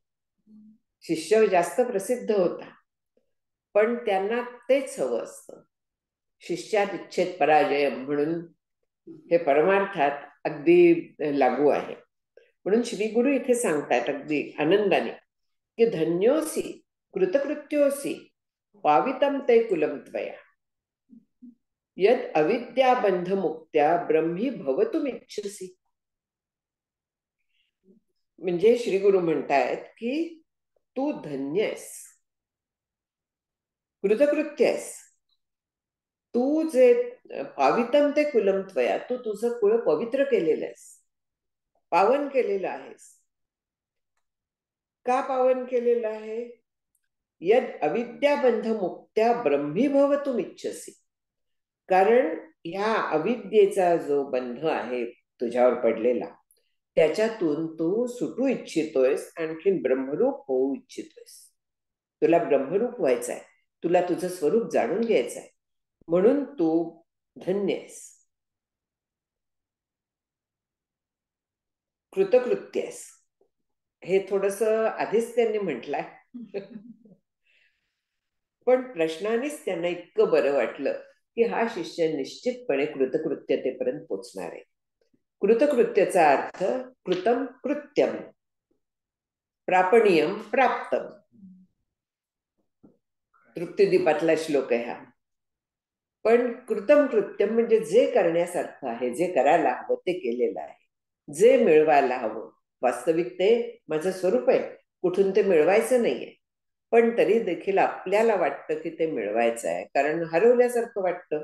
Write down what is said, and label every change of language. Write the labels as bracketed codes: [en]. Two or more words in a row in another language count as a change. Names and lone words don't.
[mr] शिष्य जास्त प्रसिद्ध होता, पण त्यांना तेच हवं असतं, शिष्यात इच्छेत पराजय, म्हणून हे परमार्थात अगदी लागू आहे. म्हणून श्री गुरु इथे सांगतात अगदी आनंदाने की [sa] धन्योसी कृतकृत्योसी पावितम ते कुलम त्वया यद अविद्या बंध मुक्त्या ब्रह्मी भवतुमिच्छसी. [mr] म्हणजे श्री गुरु म्हणतायत की तू धन्य आहेस, कृतकृत्य आहेस. तू जे [sa] पावितम ते कुलम त्वया, [mr] तू तुझं कुळ पवित्र केलेलं आहेस, पावन केलेलं आहेस. का पावन केलेलं आहे? [sa] यद अविद्याबंध मुक्त्या ब्रह्मी भवतुमिच्छसी. [mr] कारण ह्या अविद्येचा जो बंध आहे तुझ्यावर पडलेला, त्याच्यातून तू सुटू इच्छितोयस, आणखीन ब्रह्मरूप होऊ इच्छितोयस. तुला ब्रह्मरूप व्हायचं आहे, तुला तुझं स्वरूप जाणून घ्यायचं आहे, म्हणून तू धन्य आहेस, कृतकृत्य आहेस. हे थोडस आधीच त्यांनी म्हटलंय पण प्रश्नानेच त्यांना इतकं बरं वाटलं की हा शिष्य निश्चितपणे कृतकृत्यतेपर्यंत पोचणार आहे. कृतकृत्यचा अर्थ [sa] कृतम कृत्यम, प्रापणीयम प्राप्तम. [mr] तृप्तिदीपातला श्लोक आहे हा. पण [sa] कृतम कृत्यम [mr] म्हणजे जे करण्यासारखं आहे, जे करायला हवं ते केलेलं आहे, जे मिळवायला हवं. वास्तविक ते माझं स्वरूप आहे, कुठून ते मिळवायचं नाहीये. पण तरी देखील आपल्याला वाटतं की ते मिळवायचं आहे, कारण हरवल्यासारखं वाटतं.